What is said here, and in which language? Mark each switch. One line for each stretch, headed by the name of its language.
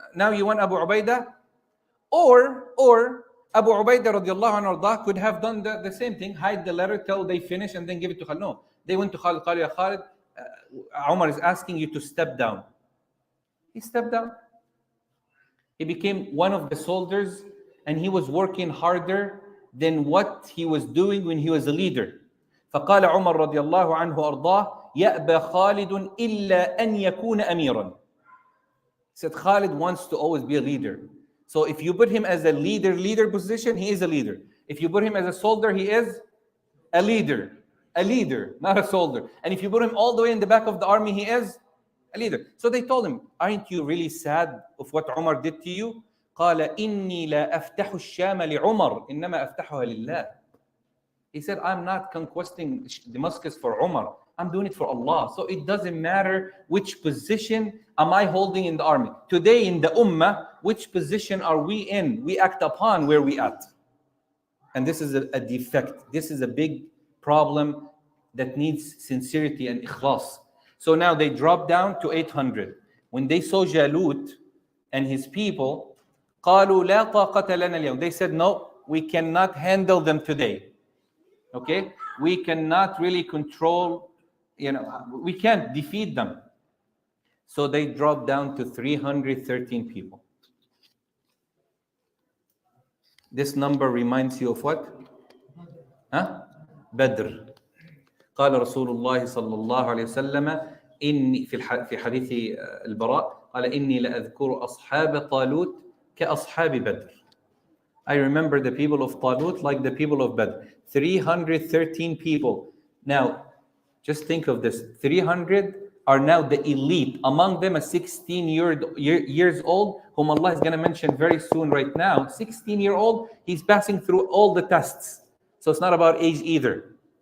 English: Now you want Abu Ubaidah? Or Abu Ubaidah radiallahu anhu could have done the same thing, hide the letter till they finish and then give it to Khalid. No, they went to Khalid. Khalid, Umar is asking you to step down. He stepped down. He became one of the soldiers and he was working harder than what he was doing when he was a leader.
Arabic: فقال عمر رضي الله عنه أرضاه يأبى خالد إلا أن يكون أميرا.
English: He said Khalid wants to always be a leader. So if you put him as a leader position, he is a leader. If you put him as a soldier, he is a leader, not a soldier. And if you put him all the way in the back of the army, he is a leader. So they told him, aren't you really sad of what Umar did to you?
Arabic: قال إني لا أفتح الشام لعمر إنما أفتحها لله.
English: He said, I'm not conquesting Damascus for Umar. I'm doing it for Allah. So it doesn't matter which position am I holding in the army. Today in the Ummah, which position are we in? We act upon where we at. And this is a defect. This is a big problem that needs sincerity and ikhlas. So now they dropped down to 800. When they saw Jalut and his people,
Arabic: قالوا لا طاقة لنا اليوم.
English: They said, no, we cannot handle them today. Okay? We cannot really control, we can't defeat them. So they dropped down to 313 people. This number reminds you of what? Badr.
Arabic: قال رسول الله صلى الله عليه وسلم إني في حديث البراء قال إني لأذكر أصحاب طالوت كأصحاب بدر.
English: I remember the people of Talut like the people of Badr. 313 people. Now, just think of this. 300 are now the elite. Among them, a 16 years old, whom Allah is going to mention very soon right now. 16-year-old, he's passing through all the tests. So it's not about age either.